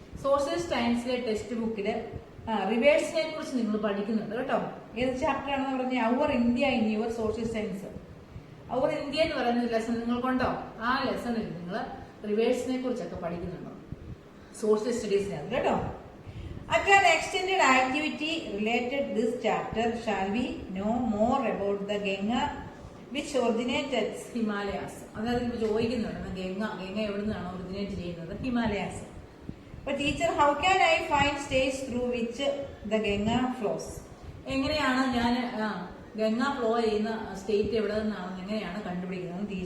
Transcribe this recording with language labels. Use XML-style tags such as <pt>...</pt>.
<ml>Social സയൻസിലെ text ബുക്കില് റിവേഴ്സിനെ കുറിച്ച് നിങ്ങൾ പഠിക്കുന്നുണ്ട് കേട്ടോ. ഏത് ചാപ്റ്റർ ആണെന്ന് പറഞ്ഞാൽ അവർ India</ml> <en>In your social science.</en> <ml>Our India എന്ന് പറയുന്ന ലെസൺ നിങ്ങൾക്കുണ്ടോ? ആ ലെസണിൽ നിങ്ങൾ റിവേഴ്സിനെ കുറിച്ചൊക്കെ പഠിക്കുന്നുണ്ടോ സോഷ്യൽ സ്റ്റഡീസിനകത്ത് കേട്ടോ.</ml> <en>At an extended activity related this chapter shall we know more about the Ganga which originates at Himalayas.</en> <ml>അതായത് ഇപ്പോൾ ചോദിക്കുന്നുണ്ട് ഗംഗ എവിടെ നിന്നാണ് ഒറിജിനേറ്റ് ചെയ്യുന്നത്? Himalayas.</ml> <en>But teacher, how can I find states through which the Ganga flows?</en> <ml>എങ്ങനെയാണ് ഞാൻ Ganga flow ചെയ്യുന്ന state എവിടെ നിന്നാണെന്ന് എങ്ങനെയാണ് കണ്ടുപിടിക്കുന്നത്?</ml>